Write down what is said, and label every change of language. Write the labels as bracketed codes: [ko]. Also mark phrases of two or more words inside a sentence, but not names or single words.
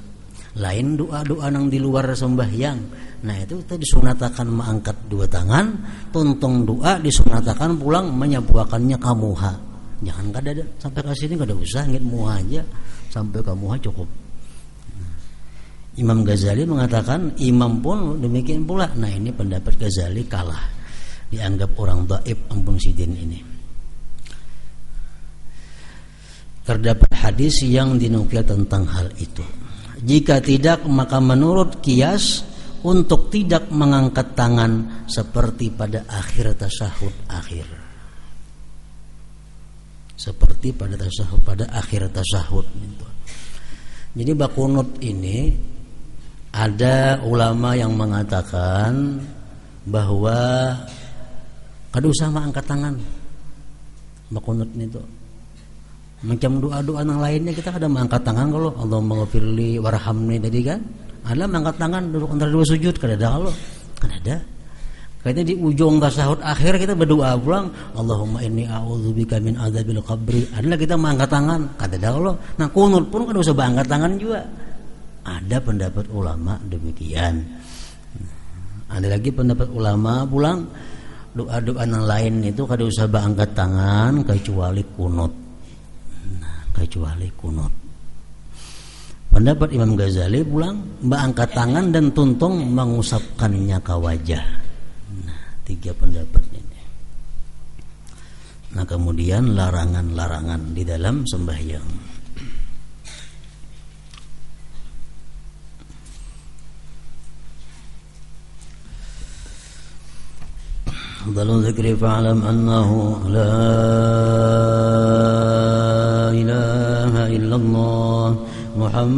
[bjn] Lain doa-doa nang di luar sembahyang. Nah, itu kita disunatakan mengangkat dua tangan, tuntung doa disunatakan pulang menyapuakannya ke muha. Jangan kada sampai ke sini kada usah ngit muha aja, sampai ke muha cukup. [id] Imam Ghazali mengatakan imam pun demikian pula. [bjn] Nah, ini pendapat Ghazali kalah, dianggap orang dhaif ampun sidin ini. [id] Terdapat hadis yang dinukil tentang hal itu. Jika tidak, maka menurut qiyas untuk tidak mengangkat tangan seperti pada akhir tasyahud akhir. Seperti pada tasyahud, pada akhir tasyahud itu. [bjn] Jadi bakunut ini ada ulama yang mengatakan bahwa kada usah angkat tangan bakunut itu. Macam doa-doa yang lainnya kita kada mengangkat tangan kalau [ar] Allahumma ghafirli warhamni [bjn] tadi kan. Ada mengangkat tangan duduk antara dua sujud kada ada kalau. Kada ada. Kayaknya di ujung tasyahud akhir kita berdoa pulang [ar] Allahumma inni a'udzubika min adzabil qabri. [bjn] Adalah kita mengangkat tangan, kada ada kalau. Nah, kunut pun kada usah angkat tangan juga. [id] Ada pendapat ulama demikian. [bjn] Ada lagi pendapat ulama pulang doa-doa yang lain itu kada usah angkat tangan kecuali kunut. [id] Nah, kecuali kunut. [bjn] Pendapat Imam Ghazali pulang angkat tangan dan tuntung mengusapkannya ke wajah. [id] Nah, tiga pendapat ini. Nah, kemudian larangan-larangan di dalam sembahyang. [ar] أفضل الذكر فاعلم أنه لا إله إلا الله